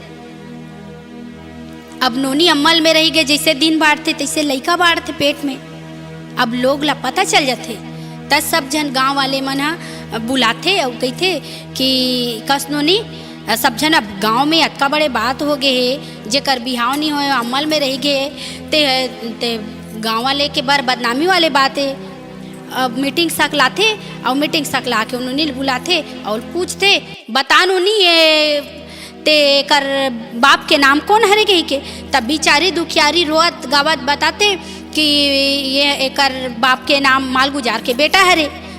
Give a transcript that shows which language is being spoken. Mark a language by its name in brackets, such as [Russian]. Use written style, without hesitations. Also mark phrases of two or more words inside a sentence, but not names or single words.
[Chhattisgarhi] अब नोनी अम्मल में रही गए, जैसे दिन बाढ़ते तैसे लइका बाढ़ते पेट में। अब लोग ला पता चल जाते तब सब जन गांव वाले मन बुलाते और कहते कि कस नोनी सब जन अब गांव में अतका बड़े बात हो गए है जेकर बिहाव नहीं हो अम्मल में रह गए ते गाँव वाले के बार बदनामी वाले बात है। अब मीटिंग सकलाते और मीटिंग सकला के उन्होंने बुलाते और पूछते बता नोनी ये ते कर बाप के नाम कौन हरे गई के। तब बिचारी दुखियारी रोत गावत बताते कि ये एकर बाप के नाम माल गुजार के बेटा हरे।